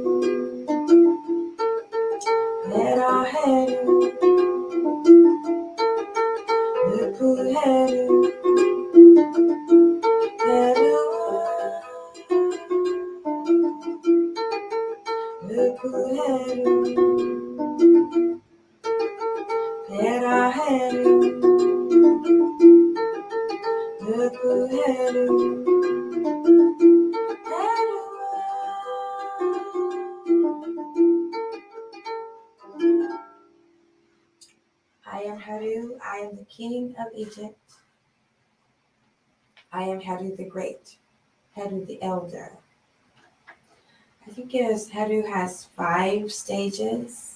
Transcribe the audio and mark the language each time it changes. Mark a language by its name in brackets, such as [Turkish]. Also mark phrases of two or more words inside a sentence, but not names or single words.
[English] Pera Heru, Ruku Heru, Heru, Ruku Heru, Pera Heru, Ruku Heru, Heru. I am Heru. I am the king of Egypt. I am Heru the Great, Heru the Elder. I think it is Heru has 5 stages.